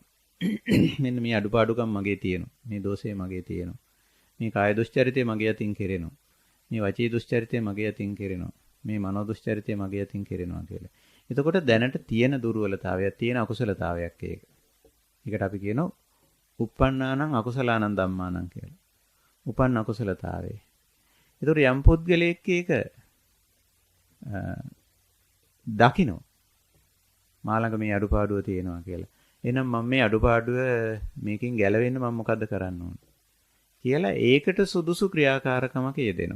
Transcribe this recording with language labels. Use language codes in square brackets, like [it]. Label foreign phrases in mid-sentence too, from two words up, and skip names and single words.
[si] මෙන්න මේ අඩුපාඩුකම් මගේ තියෙනවා. මේ දෝෂය මගේ තියෙනවා. මේ කාය දුස්චරිතය මගේ අතින් කෙරෙනවා. මේ වචී දුස්චරිතය මගේ අතින් කෙරෙනවා. මේ මනෝ දුස්චරිතය මගේ අතින් කෙරෙනවා කියලා. එතකොට දැනට තියෙන දුර්වලතාවයක්, තියෙන අකුසලතාවයක් ඒක. ඒකට අපි කියනවා [pi] uppannānaṁ akusalaanaṁ dhammānaṁ [si] කියලා. උපන් අකුසලතාවය. ඒතකොට යම් පුද්ගලයෙක් ඒක දකින්න. මා ළඟ මේ අඩුපාඩුව තියෙනවා කියලා. එහෙනම් මම මේ අඩුපාඩුව මේකෙන් ගැලවෙන්න මම මොකද්ද කරන්න ඕන කියලා ඒකට සුදුසු ක්‍රියාකාරකමක යෙදෙනවා.